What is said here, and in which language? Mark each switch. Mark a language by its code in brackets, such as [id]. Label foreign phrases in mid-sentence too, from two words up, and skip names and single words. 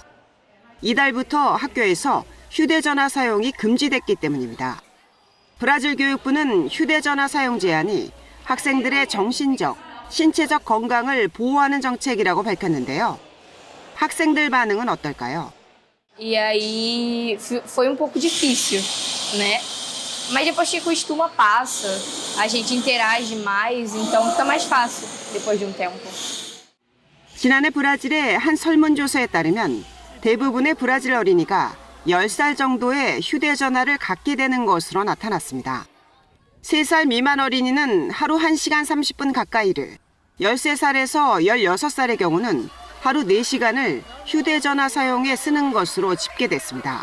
[ko] 이달부터 학교에서 휴대전화 사용이 금지됐기 때문입니다. 브라질 교육부는 휴대전화 사용 제한이 학생들의 정신적, 신체적 건강을 보호하는 정책이라고 밝혔는데요. 학생들 반응은 어떨까요? [pt] E aí foi pouco difícil, né? Mas depois que acostuma passa, a gente interage mais, então fica mais fácil depois de tempo. [ko] 지난해 브라질의 한 설문조사에 따르면 대부분의 브라질 어린이가 10살 정도의 휴대전화를 갖게 되는 것으로 나타났습니다. 3살 미만 어린이는 하루 1시간 30분 가까이를, 13살에서 16살의 경우는 하루 4시간을 휴대전화 사용에 쓰는 것으로 집계됐습니다.